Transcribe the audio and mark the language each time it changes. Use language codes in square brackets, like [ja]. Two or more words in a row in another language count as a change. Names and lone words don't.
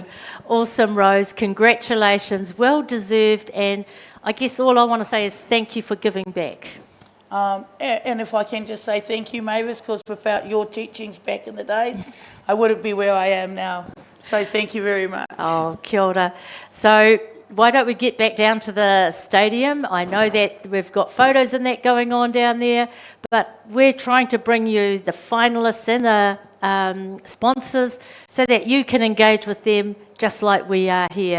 [en] Awesome, Rose. Congratulations. Well deserved. And I guess all I want to say is thank you for giving back. And if I can just say thank you, Mavis, because without your teachings back in the days, I wouldn't be where I am now. So thank you very much. [mi] Oh, kia ora. [en] So why don't we get back down to the stadium? I know that we've got photos and that going on down there, but we're trying to bring you the finalists and the sponsors so that you can engage with them just like we are here.